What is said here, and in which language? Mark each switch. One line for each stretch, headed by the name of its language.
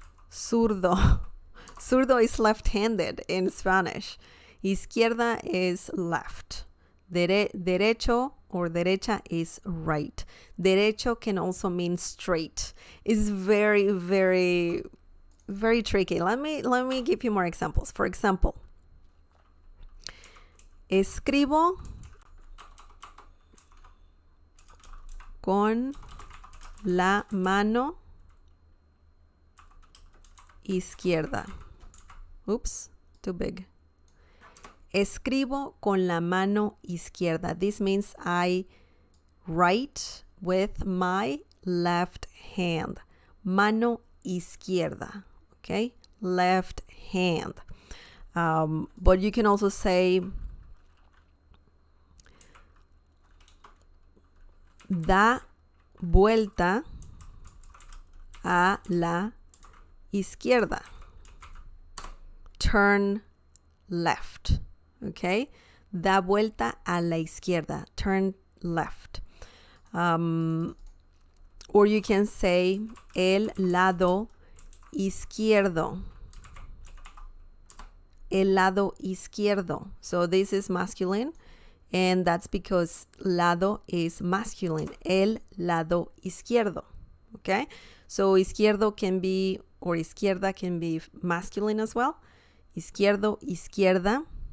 English: Zurdo. Zurdo is left-handed in Spanish. Izquierda is left. Derecho or derecha is right. Derecho can also mean straight. It's very, very, very tricky. Let me give you more examples.
Spanish: For example, escribo con la mano izquierda.
English: Oops, too big.
Spanish: Escribo con la mano izquierda.
English: This means I write with my left hand.
Spanish: Mano izquierda.
English: Okay, left hand. But you can also say
Spanish: da vuelta a la izquierda.
English: Turn left.
Spanish: Okay, da vuelta a la izquierda.
English: Turn left. Or you can say
Spanish: el lado izquierdo. El lado izquierdo.
English: So this is masculine, and that's because lado is masculine.
Spanish: El lado izquierdo.
English: Okay, so izquierdo can be, or izquierda can be masculine as well.
Spanish: Izquierdo, izquierda.